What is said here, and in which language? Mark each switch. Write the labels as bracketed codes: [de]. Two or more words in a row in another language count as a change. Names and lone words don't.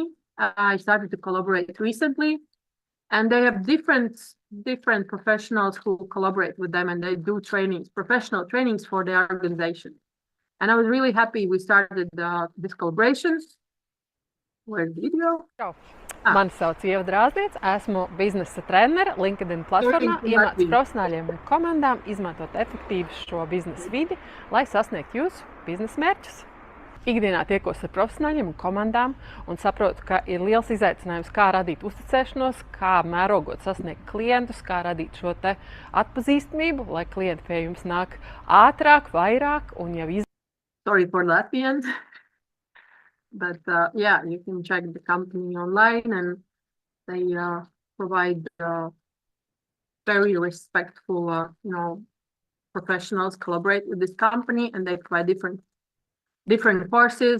[en] I started to collaborate recently, and they have different professionals who collaborate with them, and they do trainings, professional trainings for their organization. And I was really happy we started this collaboration. Where's the video? [lv] Čau. Mani sauc Ieva Drāzniec, esmu biznesa trenere LinkedIn platformā, iemācu profesionāļiem un komandām izmantot efektīvi šo biznesa vidi, lai sasniegtu jūsu biznesa mērķus. Ikdienā tiekos ar profesionāļiem un komandām un saprotu, ka ir liels izaicinājums, kā radīt uzticēšanos, kā mērogot sasniegt klientus, kā radīt šo te atpazīstamību, lai klienti pie jums nāk ātrāk, vairāk un jau [en] Sorry for Latvian. But yeah, you can check the company online, and they provide very respectful, you know, professionals collaborate with this company, and they provide different courses.